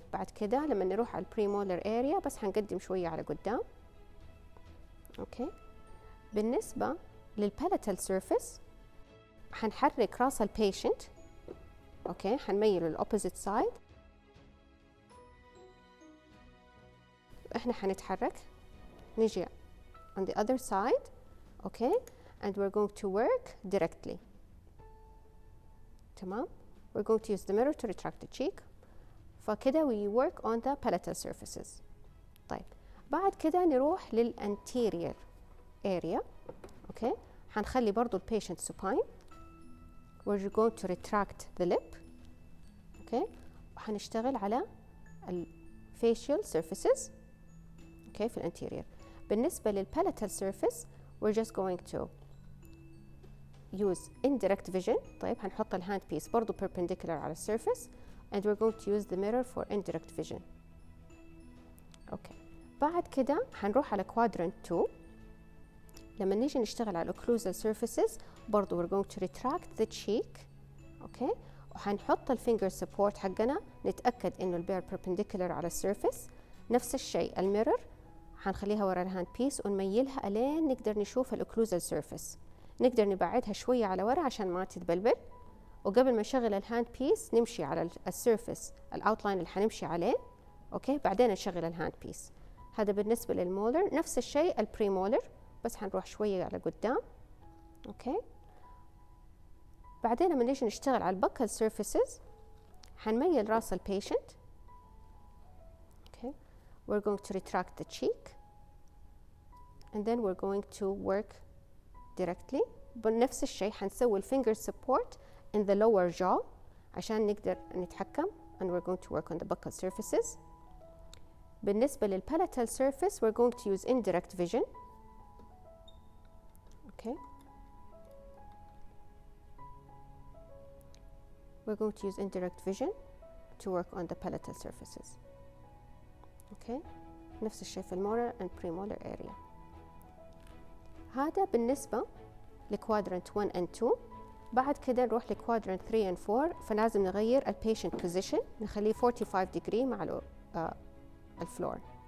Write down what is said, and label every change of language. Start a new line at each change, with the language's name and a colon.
Arabic: بعد كده لما نروح على البريمولر اريا بس حنقدم شوية على قدام. اوكي، بالنسبة للبالاتال سيرفيس حنحرك راس البيشنت. اوكي، حنميله للأوبوزيت سايد. احنا حنتحرك نجي
English: on the other side. okay, and we're going to work directly.
Arabic: تمام،
English: we're going to use the mirror to retract the cheek. فكده we work on the palatal surfaces.
Arabic: طيب بعد كده نروح للانتيريور area.
English: okay, حنخلي برضو البيشنت supine. we're going to retract the lip. okay, وحنشتغل على الfacial surfaces. okay, في الانتيريور. بالنسبة للpalatal surface we're just going to use indirect vision. طيب هنحط الهاند بيس برضو perpendicular على السيرفيس and we're going to use the mirror for indirect vision.
Arabic: اوكي، بعد كده هنروح على quadrant 2. لما نيجي نشتغل على
English: occlusal surfaces برضو we're going to retract the cheek.
Arabic: اوكي، وهنحط الفينجر سبورت حقنا، نتأكد انه البير perpendicular على السيرفيس. نفس الشيء الميرور حنخليها ورا الهاند بيس ونميلها الين نقدر نشوف الاوكلوزال سيرفيس. نقدر نبعدها شويه على ورا عشان ما تتبلبل، وقبل ما نشغل الهاند بيس نمشي على السيرفيس الاوتلاين اللي حنمشي عليه. اوكي، بعدين نشغل الهاند بيس. هذا بالنسبه للمولر. نفس الشيء البريمولر، بس حنروح شويه على قدام. اوكي، بعدين لما نيجي نشتغل على البكال سيرفيسز حنميل راس البيشنت.
English: we're going to retract the cheek and then we're going to work directly.
Arabic: بنفس الشيء حنسوي
English: الفينجر support in the lower jaw عشان نقدر نتحكم and we're going to work on the buccal surfaces. بالنسبة للpalatal surface we're going to use indirect vision. okay, we're going to use indirect vision to work on the palatal surfaces. Okay,
Arabic: نفس الشيء في
English: المولر and premolar area. هذا بالنسبة لكوادرنت 1 and 2. بعد كده نروح لكوادرنت 3 and 4.
Arabic: فلازم نغير
English: البيشنت position، نخليه 45 degree مع الفلور.